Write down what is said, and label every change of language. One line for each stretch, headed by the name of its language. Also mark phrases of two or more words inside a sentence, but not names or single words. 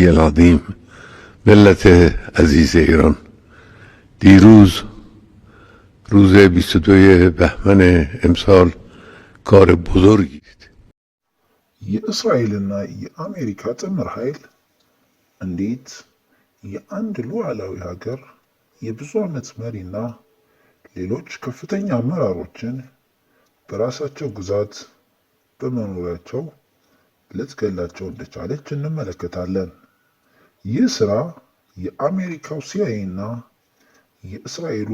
Persian: العظیم ملت عزیز ایران، دیروز روز 22 بهمن امسال کار بزرگی است.
Amharic: የእስራኤልና የአሜሪካ ጥምር ኃይል እንዴት የአንድ ሉዓላዊ ሀገር የብዙ ዓመት መሪና ሌሎች ከፍተኛ አመራሮችን በራሳቸው ግዛት በመኖሪያቸው ልትገላቸው እንደቻለች እንመለከታለን። ይህ ሥራ የአሜሪካው ሲአይኤ እና የእስራኤሉ